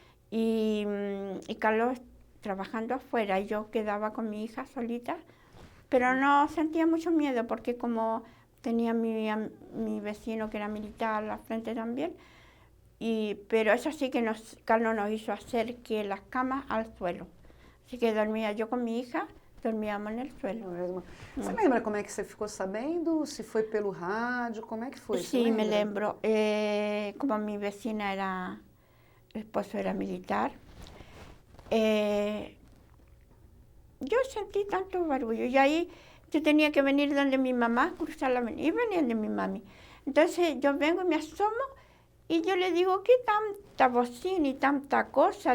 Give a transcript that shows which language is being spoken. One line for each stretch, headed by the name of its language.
Spanish: Y Carlos trabajando afuera, y yo quedaba con mi hija solita, pero no sentía mucho miedo porque como tenía mi vecino que era militar al frente también, pero eso sí que Carlos nos hizo hacer que las camas al suelo. Así que dormía yo con mi hija, dormíamos en el suelo.
Portuguese: Você lembra como é que você ficou sabendo? Se foi pelo rádio? Como é que foi?
Spanish: Sí, me lembro. Como mi vecina el esposo era militar, yo sentí tanto barullo y ahí yo tenía que venir donde mi mamá, cruzar la avenida, y venía de mi mami. Entonces yo vengo y me asomo y yo le digo, ¿qué tanta bocina y tanta cosa?